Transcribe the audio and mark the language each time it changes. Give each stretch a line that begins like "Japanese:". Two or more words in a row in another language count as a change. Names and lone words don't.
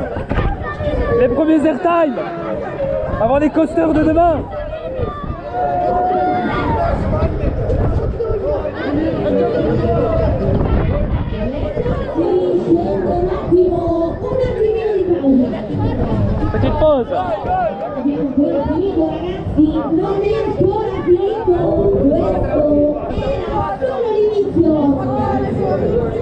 French: Les premiers airtime avant les coasters de demain. Petite pause.
Italian: Abbiamo ancora finito ragazzi, non è ancora finito, questo era solo l'inizio.